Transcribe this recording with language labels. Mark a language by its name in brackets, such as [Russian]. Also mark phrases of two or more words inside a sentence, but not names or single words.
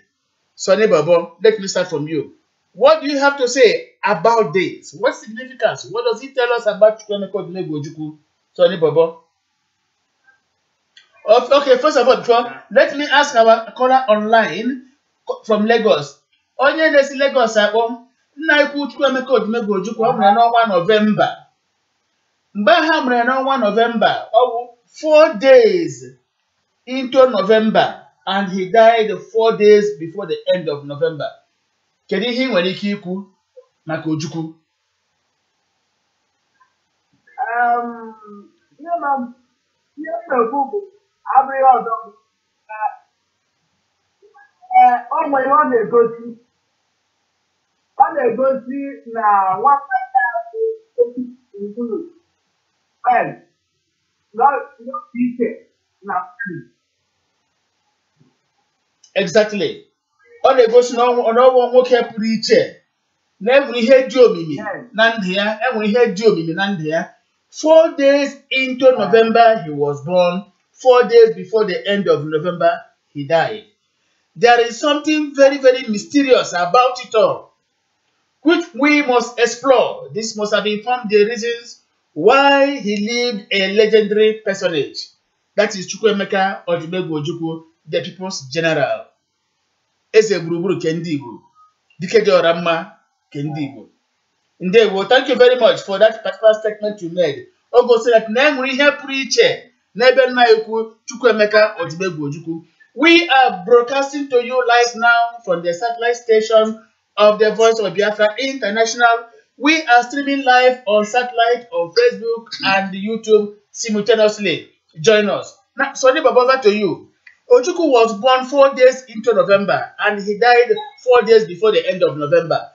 [English] Sonny Babo, let me start from you. What do you have to say about this? What significance? What does it tell us about Chukwuemeka Odimegwu Ojukwu? Sonny Babo. Okay, first of all, let me ask our caller online from Lagos. [Igbo] Onye na-esi Lagos akpọ nna ikwu Chukwuemeka Odimegwu Ojukwu ọ mụrụ n'ọnwa November. Mgbe ha mụrụ n'ọnwa November, ọ bụ [English] 4 days into November, and he died 4 days before the end of November. [Igbo] Kedu ihe ị nwere ike ikwu maka Ojukwu? Abụghị ọzọ ọ nwere ọ na-egosi na nwata iche na [English] exactly. [Igbo] Ọ na-egosi na ọnọwụ nwoke pụrụ iche na enwere ihe dị omimi na ndụ ya, [English] 4 days into November he was born. 4 days before the end of November he died. There is something very, very mysterious about it all, which we must explore. This must have informed the reasons why he lived a legendary personage. That is Chukwuemeka Odimegwu Ojukwu, the People's General. [Igbo] Eze gburugburu ke ndị Igbo, dike dị ọra mma ke ndị Igbo. Ndewo, [English] thank you very much for that particular statement you made. [Igbo] O gosi that na enwere ihe pụrụ iche n'ebe nna ikwu Chukwuemeka Odimegwu Ojukwu. [English] We are broadcasting to you live now from the satellite station of the Voice of Biafra International. We are streaming live on satellite, on Facebook and YouTube simultaneously. Join us. Now, Sonny Baba, over to you. Ojukwu was born 4 days into November and he died 4 days before the end of November.